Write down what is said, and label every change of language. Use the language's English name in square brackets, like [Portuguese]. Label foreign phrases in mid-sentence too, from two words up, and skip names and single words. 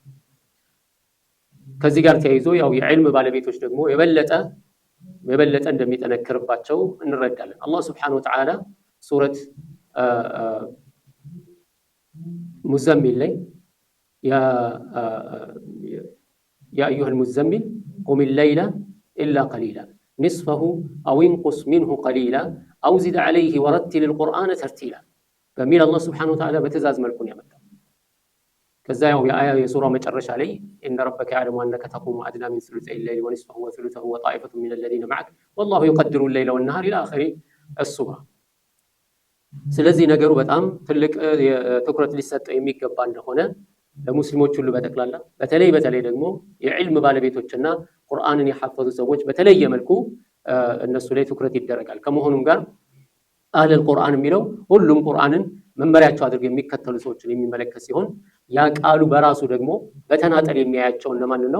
[Amharic] ከዚህ ጋር ተያይዞ ያው የዕልም ባለቤቶች ደግሞ የበለጠ እንደሚጠነክርባቸው እንረዳለን። አላህ [Arabic] سبحانه وتعالى [Amharic] ሱረት ሙዘሚል ላይ ያ [Arabic] أيها المزمل قم الليل إلا قليلا نصفه أو انقص منه قليلا أو زد عليه ورتل القرآن ترتيلا [Amharic] በሚል አላህ [Arabic] سبحانه وتعالى [Amharic] በትዕዛዝ መልኩ ነው ያመጣው። ከዛ ያው የአያ የሱራ መጨረሻ ላይ [Arabic] إن ربك يعلم أنك تقوم أدنى من ثلثي الليل ونصفه وثلثه وطائفة من الذين معك والله يقدر الليل والنهار إلى آخره السورة. [Amharic] ስለዚህ ነገሩ በጣም ትልቅ ትኩረት ሊሰጠው የሚገባ እንደሆነ ለሙስሊሞች ሁሉ በጠቅላላ በተለይ ደግሞ የዕልም ባለቤቶችና ቁርአንን የሐፈዙ ሰዎች በተለየ መልኩ እነሱ ላይ ትኩረት ይደረጋል። ከመሆኑም ጋር [Arabic] أهل القرآن [Amharic] የሚለው ሁሉም ቁርአንን መመሪያቸው አድርገው የሚከተሉ ሰዎችን የሚመለከት ሲሆን ያ ቃሉ በራሱ ደግሞ በተናጠል የሚያያቸው እነማን ነው?